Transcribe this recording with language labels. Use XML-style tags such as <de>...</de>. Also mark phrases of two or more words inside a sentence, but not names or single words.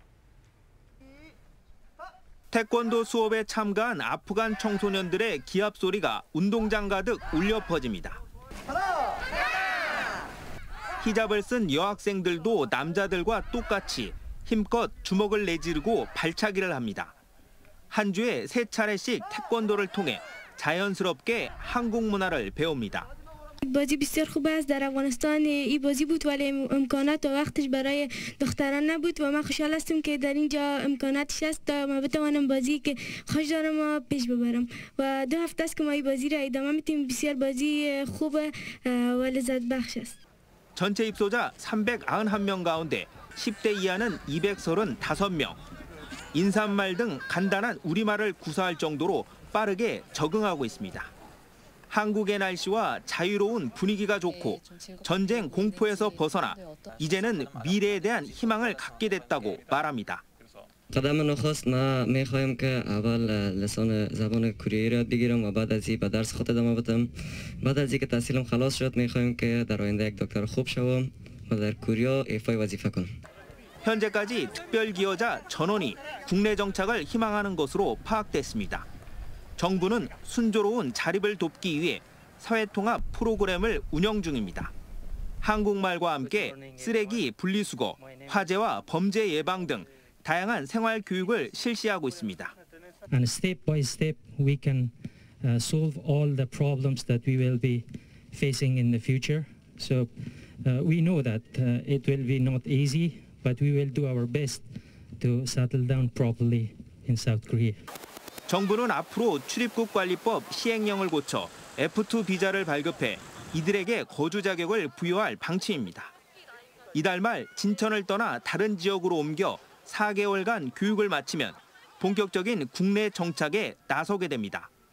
<ko>태권도 수업에 참가한 아프간 청소년들의 기합 소리가 운동장 가득 울려 퍼집니다. 히잡을 쓴 여학생들도 남자들과 똑같이 힘껏 주먹을 내지르고 발차기를 합니다. 한 주에 3차례씩 태권도를 통해 자연스럽게 한국 문화를 배웁니다.</ko> <fa>بازی بسیار خوب است. در افغانستان این بازی بود ولی امکانات و وقتش برای دختران نبود و من خوشحال هستم که در اینجا امکاناتش است تا من بتوانم بازی که خوش دارم و پیش ببرم و 2 هفته است که ما این بازی را ادامه میدیم. بسیار بازی خوب و لذت بخش است.</fa> <ko>전체 입소자 391명 가운데 10대 이하는 235명. 인사말 등 간단한 우리말을 구사할 정도로 빠르게 적응하고 있습니다. 한국의 날씨와 자유로운 분위기가 좋고 전쟁 공포에서 벗어나 이제는 미래에 대한 희망을 갖게 됐다고 말합니다.</ko> <fa>قدم نخست ما میخوایم که اول لسان زبان کره را بگیرم و بعد از این به درس خود ادامه بدم. بعد از اینکه تحصیلم خلاص شد میخوایم که در آینده یک دکتر خوب شوم و در کره ایفای وظیفه کنم.</fa> <ko>현재까지 특별 기여자 전원이 국내 정착을 희망하는 것으로 파악됐습니다. 정부는 순조로운 자립을 돕기 위해 사회통합 프로그램을 운영 중입니다. 한국말과 함께 쓰레기 분리수거, 화재와 범죄 예방 등 다양한 생활 교육을 실시하고 있습니다.</ko> <en>And step by step we can solve all the problems that we will be facing in the future. So we know that it will be not easy, but we will do our best to settle down properly in South Korea.</en> <ko>정부는 앞으로 출입국 관리법 시행령을 고쳐 F2 비자를 발급해 이들에게 거주 자격을 부여할 방침입니다. 이달 말 진천을 떠나 다른 지역으로 옮겨 4개월간 교육을 마치면 본격적인 국내 정착에 나서게 됩니다.</ko>